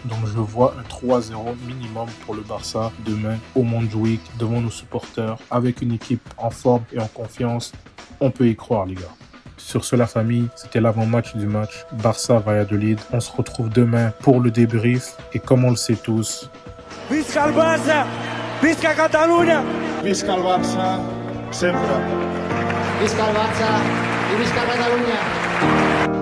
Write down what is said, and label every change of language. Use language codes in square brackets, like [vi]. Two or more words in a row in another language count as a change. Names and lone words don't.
[fr] Donc je vois un 3-0 minimum pour le Barça demain au Montjuïc, devant nos supporters, avec une équipe en forme et en confiance. On peut y croire, les gars. Sur ce, la famille, c'était l'avant-match du match Barça-Valladolid. On se retrouve demain pour le débrief. Et comme on le sait tous, [ca] Visca el Barça! Visca Catalunya! Visca el Barça, sempre. Visca el Barça i visca Catalunya!